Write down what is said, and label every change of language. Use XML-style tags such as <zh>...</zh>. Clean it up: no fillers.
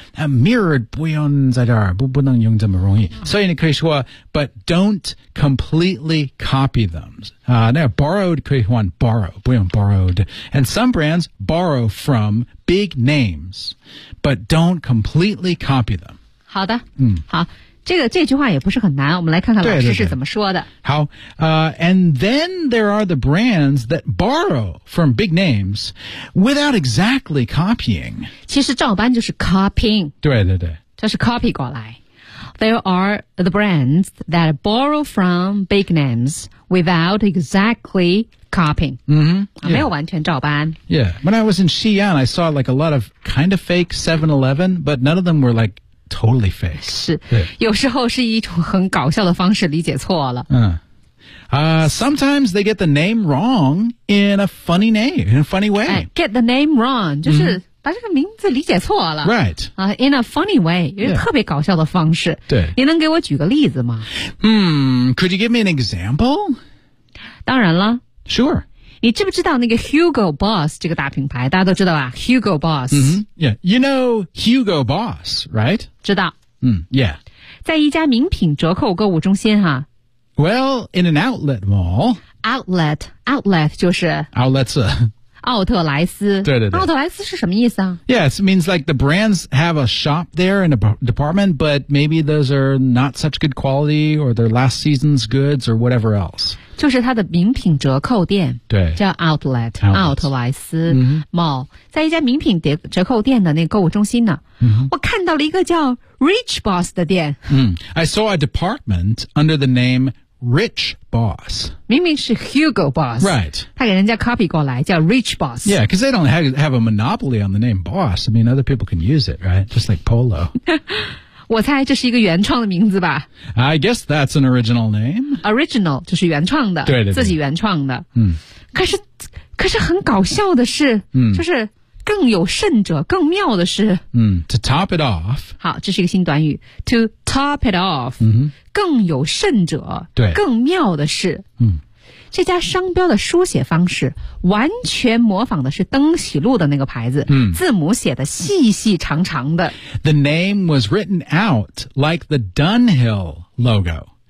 <zh>Mirrored 不用在这儿不能用这么容易。所以你可以说</zh> <en>but don't completely copy them.、</en> <zh>那 borrowed 可以换 borrow, 不用 borrowed.</zh> <en>And some brands borrow from big names, but don't completely copy them.</en> <zh>好的、好。这句话也不是很难我们来看看老师是怎么说的。对对对好</zh> <en>and then there are the brands that borrow from big names without exactly copying.</en> <zh>其实照搬就是 copying. 对对对。就是 copy 过来。</zh> <en>there are the brands that borrow from big names without exactly copying. Mm-hmm.</en> <zh>Yeah. 没有完全照搬。</zh> <en>Yeah. When I was in Xi'an, I saw like a lot of kind of fake 7-Eleven, but none of them were like totally fake.</en> <zh>是。有时候是一种很搞笑的方式理解错了。嗯。</zh> <en>Sometimes they get the name wrong in a funny way. Get the name wrong,</en> <zh>就是、mm-hmm. 把这个名字理解错了。</zh> <en>Right. In a funny way,</en> <zh>就是特别搞笑的方式。对。你能给我举个例子吗？</zh> <en>Could you give me an example?</en> <zh>当然了。</zh> <en>Sure.</en> <zh>你知不知道那个 Hugo Boss 这个大品牌？大家都知道吧 ？Hugo Boss.、</zh> <en>Mm-hmm. Yeah. You know Hugo Boss, right?</en> <zh>知道。</zh> <en>Yeah.</en> <zh>在一家名品折扣购物中心哈。</zh> <en>Well, in an outlet mall.</en> <zh>Outlet 就是</zh> <en>Outlets.</en> <zh>奥特莱斯。对对对。奥特莱斯是什么意思啊</zh> <en>Yes, it means like the brands have a shop there in a department, but maybe those are not such good quality or their last season's goods or whatever else.</en> <zh>就是它的名品折扣店。对。叫 Outlet, 奥特莱斯、</zh> <en>mm-hmm. Mall.</en> <zh>在一家名品折扣店的那个购物中心呢、</zh> <en>mm-hmm.</en> <zh>我看到了一个叫 Rich Boss 的店。</zh> <en>I saw a department under the name Rich Boss.</en> <zh>明明是 Hugo Boss.</zh> <en>Right.</en> <zh>他给人家 copy 过来叫 Rich Boss.</zh> <en>Yeah, because they don't have a monopoly on the name Boss. I mean, other people can use it, right? Just like Polo.</en> <zh>我猜这是一个原创的名字吧。</zh> <en>I guess that's an original name.</en> <zh>Original, 就是原创的。对对对。自己原创的。可是很搞笑的是就是更有甚者更妙的是</zh> <en>To top it off.</en> <zh>好这是一个新短语。</zh> <en>To top it off.、 Mm-hmm.</en> <zh>更有甚者对更妙的是这家商标的书写方式完全模仿的是登喜路的那个牌子字母写的细细长长的。</zh> <en>The name was written out like the Dunhill logo.</en>